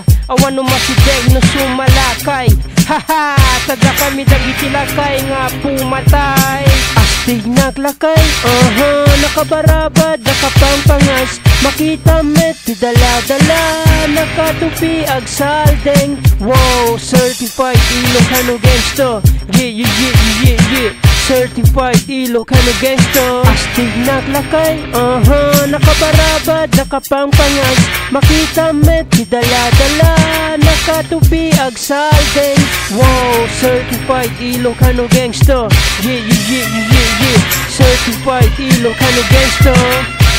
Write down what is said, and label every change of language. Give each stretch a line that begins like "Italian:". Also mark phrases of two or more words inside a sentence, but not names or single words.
Iloko: Awan no masideg no sumalakay. Haha, tada kami dagitilakay nga pumatay. Astig naglakay, nakabarabad, nakapampangas. Makita met dala-dala, nakatupi agsalden.
English: Wow, certified ILOCANO GANGSTA. Yeah. Certified ILOCANO GANGSTA.
Iloko: Astig naglakay, nakabarabad, nakapampangas. Makita met dala-dala, nakatupi agsalden.
English: Wow, certified ILOCANO GANGSTA. Yeah. Certified ILOCANO GANGSTA.